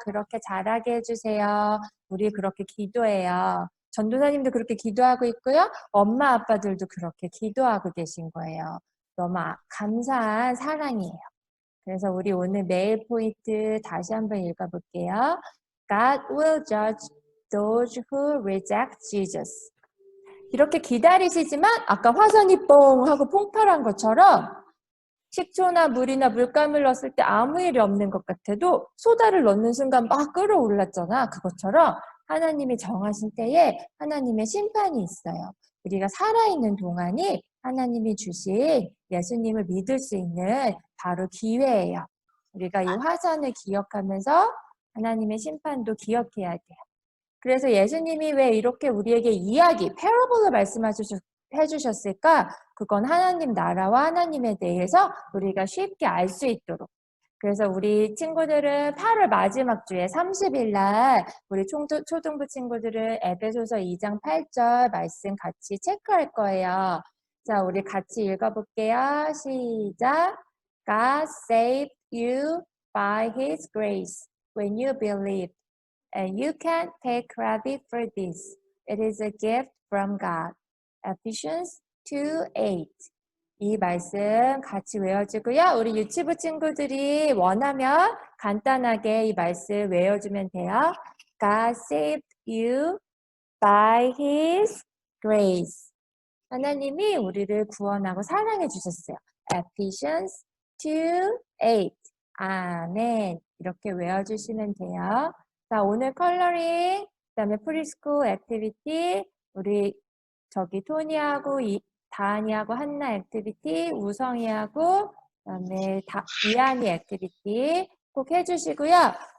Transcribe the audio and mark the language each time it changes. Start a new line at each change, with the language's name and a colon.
Korean: 그렇게 자라게 해주세요. 우리 그렇게 기도해요. 전도사님도 그렇게 기도하고 있고요. 엄마 아빠들도 그렇게 기도하고 계신 거예요. 너무 감사한 사랑이에요. 그래서 우리 오늘 메일 포인트 다시 한번 읽어볼게요.
English: God will judge those who reject Jesus.
Korean: 이렇게 기다리시지만 아까 화산이 뽕 하고 폭발한 것처럼 식초나 물이나 물감을 넣었을 때 아무 일이 없는 것 같아도 소다를 넣는 순간 막 끓어올랐잖아. 그것처럼 하나님이 정하신 때에 하나님의 심판이 있어요. 우리가 살아있는 동안이 하나님이 주신 예수님을 믿을 수 있는 바로 기회예요. 우리가 이 화산을 기억하면서 하나님의 심판도 기억해야 돼요. 그래서 예수님이 왜 이렇게 우리에게 패러블로 말씀해주셨을까? 그건 하나님 나라와 하나님에 대해서 우리가 쉽게 알 수 있도록. 그래서 우리 친구들은 8월 마지막 주에 30일 날 우리 초등부 친구들은 에베소서 2장 8절 말씀 같이 체크할 거예요. 자, 우리 같이 읽어볼게요. 시작.
English: God saved you by His grace when you believed. and you can't take credit for this. It is a gift from God. Ephesians 2:8.
Korean: 이 말씀 같이 외워주고요. 우리 유치부 친구들이 원하면 간단하게 이 말씀 외워주면 돼요.
English: God saved you by His grace.
Korean: 하나님이 우리를 구원하고 사랑해 주셨어요.
English: Ephesians 2:8. 아멘.
Korean: 이렇게 외워주시면 돼요. 자, 오늘 컬러링, 그다음에 프리스쿨 액티비티, 우리 저기 토니하고 다은이하고 한나 액티비티, 우성이하고 그다음에 이한이 액티비티 꼭 해주시고요.